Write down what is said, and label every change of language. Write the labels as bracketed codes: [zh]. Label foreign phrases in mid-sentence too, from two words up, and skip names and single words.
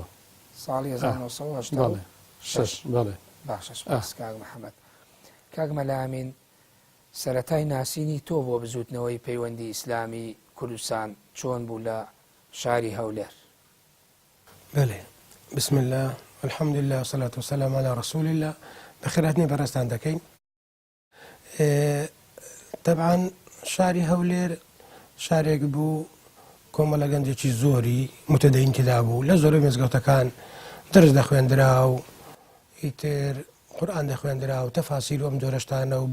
[ckb] ساڵی 1986 بەڵێ باشە سپاس کاک محەممەد کاک مەلامین سەرەتای ناسینی تۆ بۆ بزوتنەوەی پەیوەندی ئیسلامی کوردستان چۆن بوو لە شاری هەولێر بەڵێ [ar] بسم الله والحمد لله والصلاة والسلام على رسول الله [ckb] بخيراتني بەڕێستان دەکەین طبعا شاری هەولێر شارێک بوو کۆمەڵە گەنجێکی زۆری متەدەین تێدا بوو لە زۆربەی مێزگەوتەکان دەرس دەخوێندرا و ئیتر قورئان دەخوێندرا و تەفاسیر و ئەم جۆرە شتانە و